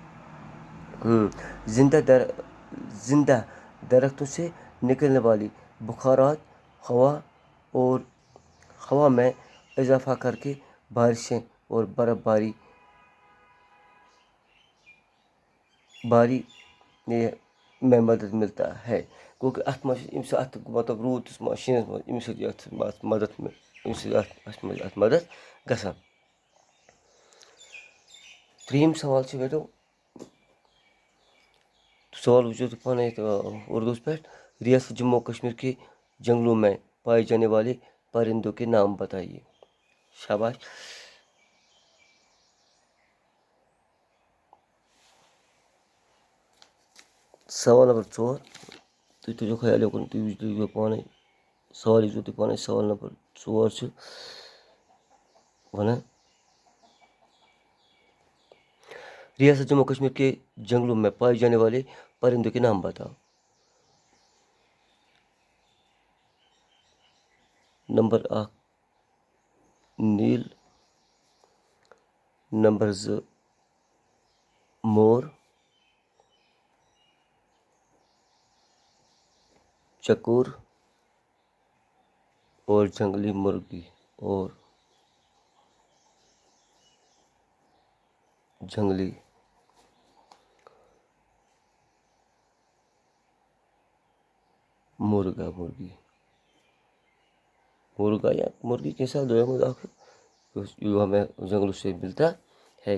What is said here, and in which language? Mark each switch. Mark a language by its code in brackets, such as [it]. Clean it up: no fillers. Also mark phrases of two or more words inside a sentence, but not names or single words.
[ur] زندہ درختوں سے نکلنے والی بخارات ہوا میں اضافہ کر کے بارشیں اور برف باری میں مدد ملتا ہے، [ks] کیونکہ مطلب روٗد شیٖنَس منٛز اَمہِ سۭتۍ اَتھ مدد گژھان۔ ترٛیٚیِم سوال چھُ بیٹو، سوال وٕچھو تُہۍ پانے اردوٗوَس پٮ۪ٹھ، [ur] ریاست جموں کشمیر کے جنگلوں میں پائے جانے والے پرندوں کے نام بتائیے۔ شاباش۔ سوال نمبر 4، [ks] تُہۍ تھٲیزیو خیال یوکُن، تُہۍ وٕچھزیو پانے سوال، یُس تُہۍ پانے سوال نمبر 4 چھُ وَنان، [ur] ریاست جموں کشمیر کے جنگلوں میں پائے جانے والے پرندوں کے نام بتاؤ۔ نمبر 1 نیل، نمبر 2 مور، چکور اور جنگلی مرغی اور جنگلی مرغا یا مرغی کے ساتھ جو ہمیں جنگلوں سے ملتا ہے۔